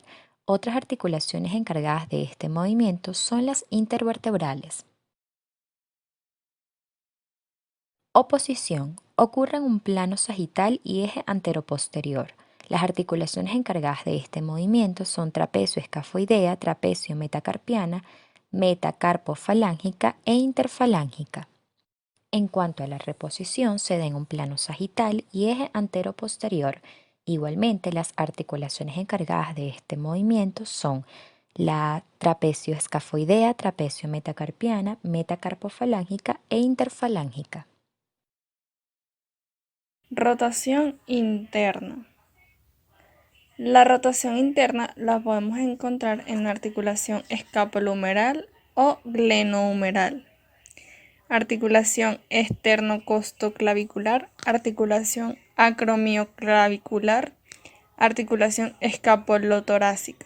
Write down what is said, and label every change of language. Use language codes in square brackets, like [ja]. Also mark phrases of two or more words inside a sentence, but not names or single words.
[es] Otras articulaciones encargadas de este movimiento son las intervertebrales. Oposición ocurre en un plano sagital y eje antero-posterior. Las articulaciones encargadas de este movimiento son trapecio escafoidea, trapecio metacarpiana, metacarpofalángica e interfalángica. En cuanto a la reposición, se da en un plano sagital y eje antero-posterior. Igualmente, las articulaciones encargadas de este movimiento son la trapecio escafoidea, trapecio metacarpiana, metacarpofalángica e interfalángica. Rotación interna. La rotación interna la podemos encontrar en la articulación escapulohumeral o glenohumeral, articulación esternocostoclavicular, articulación acromioclavicular, Articulación escapulotorácica.